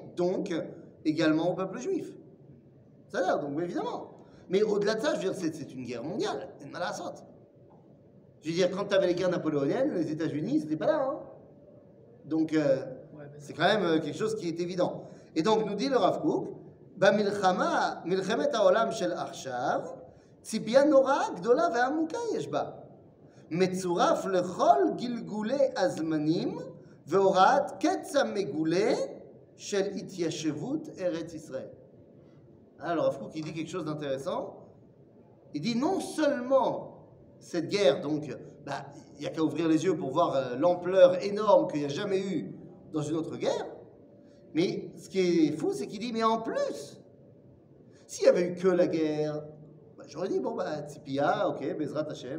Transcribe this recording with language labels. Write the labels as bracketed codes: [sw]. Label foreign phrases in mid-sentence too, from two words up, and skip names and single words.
[fr] Donc, également au peuple juif. Ça a l'air, donc évidemment. Mais au-delà de ça, je veux dire, c'est une guerre mondiale. C'est mal à la sorte. Je veux dire, quand tu avais les guerres napoléoniennes, les États-Unis, c'était pas là. Hein. Donc, c'est quand même quelque chose qui est évident. Et donc, nous dit le Rav Kook, [he] במלחמה, מלחמת העולם של עכשיו, ציפייה נוראה גדולה ועמוקה יש בה. מצורף לכל גלגולי הזמנים והוראת קץ המגולה של התיישבות ארץ ישראל. [fr] Alors, Rav Kook, il dit quelque chose d'intéressant. Il dit non seulement cette guerre, donc, il n'y a qu'à ouvrir les yeux pour voir l'ampleur énorme qu'il n'y a jamais eu dans une autre guerre. Mais ce qui est fou, c'est qu'il dit, mais en plus, s'il n'y avait eu que la guerre, j'aurais dit, bon, Tzipia, ok, [he] בעזרת השם.